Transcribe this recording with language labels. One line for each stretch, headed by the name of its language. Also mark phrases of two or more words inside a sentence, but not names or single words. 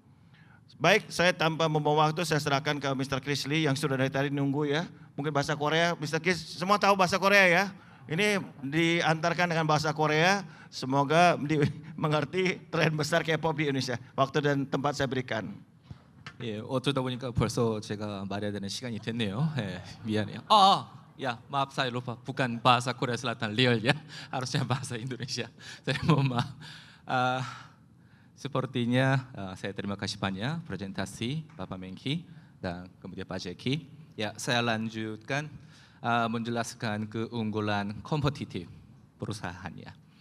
Indonesian: Baik, saya tanpa membawa waktu, saya serahkan ke Mr. Chris Lee yang sudah dari tadi nunggu ya. Mungkin bahasa Korea, Mr. Chris, semua tahu bahasa Korea ya? Ini diantarkan dengan bahasa Korea, semoga mengerti tren besar K-pop di Indonesia. Waktu dan tempat saya berikan.
Korean: 예, 어쩌다 보니까 벌써 제가 말해야 되는 시간이 됐네요. 예, 미안해요.
Indonesian: Ya, maaf saya lupa, bukan bahasa Korea Selatan real ya, harusnya bahasa Indonesia. Saya mohon maaf. Sepertinya saya terima kasih banyak presentasi Bapak Menkki dan kemudian Pak Jacky. Ya, saya lanjutkan menjelaskan keunggulan kompetitif perusahaannya.